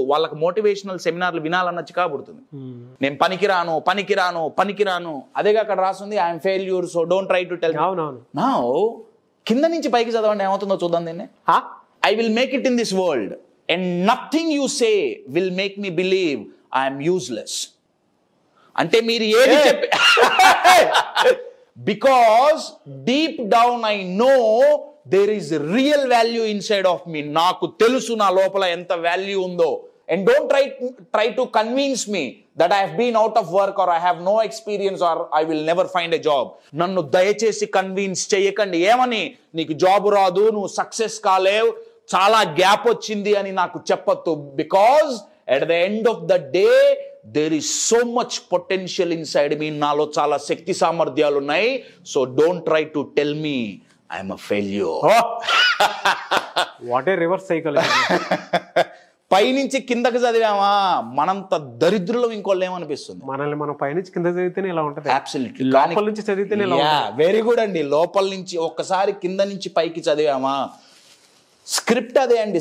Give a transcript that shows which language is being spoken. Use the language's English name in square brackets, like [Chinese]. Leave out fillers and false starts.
[Telugu] వాళ్ళకి మోటివేషనల్ సెమినార్లు వినాలన్న చికాబుడుతుంది. నేను పనికిరాను. అదేగా అక్కడ రాస్తుంది, [English] I'm failure, so don't try to tell. [Telugu] నా కింద నుంచి పైకి చదవండి, ఏమవుతుందో చూద్దాం దీన్ని. [English] I will make it in this world and nothing you say will make me believe I am useless. [Telugu] అంటే మీరు ఏది చెప్పి [English] because deep down I know there is real value inside of me. [Telugu] నాకు తెలుసు నా లోపల ఎంత వాల్యూ ఉందో. [English] And don't try to convince me that I have been out of work or I have no experience or I will never find a job. [Telugu] నన్ను దయచేసి convince చేయకండి. ఏమని? నీకు జాబ్ రాదు, నువ్వు సక్సెస్ కాలేవు, చాలా గ్యాప్ వచ్చింది అని నాకు చెప్పొద్దు. [English] Because at the end of the day there is so much potential inside me. [Telugu] నాలో చాలా శక్తి సామర్థ్యాలు ఉన్నాయి. [English] So don't try to tell me I am a failure. What a reverse psychology. [Telugu] పైనుంచి కిందకి చదివామా మనంత దరిద్రులం ఇంకోళ్ళు ఏమనిపిస్తుంది? మనల్ని మనం పైనుంచి కింద చదివితేనే ఇలా ఉంటుంది. [English] Absolutely. [Telugu] లోపల నుంచి చదివితేనే ఇలా ఉంటుంది. [English] Very good అండి. [Telugu] లోపల నుంచి ఒక్కసారి కింద నుంచి పైకి చదివామా స్క్రిప్ట్ అదే అండి.